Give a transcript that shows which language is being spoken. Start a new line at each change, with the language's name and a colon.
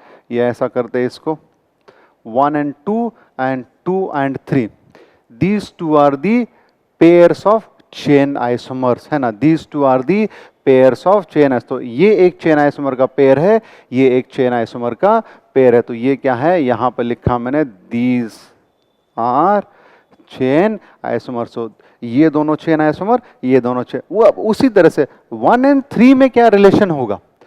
Hindi: ये ऐसा करते हैं इसको 1 and 2 and 2 and 3.
English: These two are the pairs of chain isomers,
Hindi: है ना।
English: These two are the pairs of chain isomers.
Hindi: तो ये एक चेन आइसोमर का पेयर है, ये एक चेन आइसोमर का पेयर है। तो ये क्या है? यहां पर लिखा मैंने
English: these are
Hindi: चेन आइसोमर। सो ये दोनों चेन आइसोमर, ये दोनों चेन। वो अब उसी तरह से 1 and 3 में क्या रिलेशन होगा?